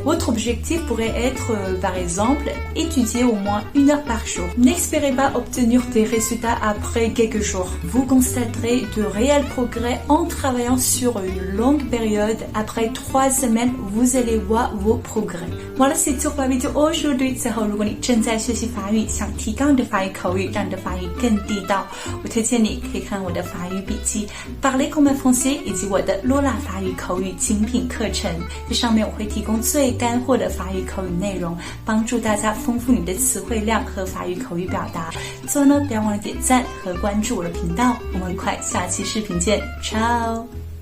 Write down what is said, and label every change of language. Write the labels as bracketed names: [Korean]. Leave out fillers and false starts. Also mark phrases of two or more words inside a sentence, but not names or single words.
[French] Votre objectif pourrait être, par exemple, étudier au moins 1 heure par jour. N'espérez pas obtenir des résultats après quelques jours. Vous constaterez de réels progrès en travaillant sur une longue période. Après 3 semaines, vous allez voir vos progrès. Voilà, c'est tout pour la vidéo aujourd'hui. [Chinese] 最后，如果你正在学习法语，想提高你的法语口语，让你的法语更地道，我推荐你可以看我的法语笔记 ，Parler comme un français 以及我的罗拉法语口语精品课程。这上面我会提供最干货的法语口语内容，帮助大家丰富你的词汇量和法语口语表达。最后呢，不要忘了点赞和关注我的频道。我们很快下期视频见，ciao。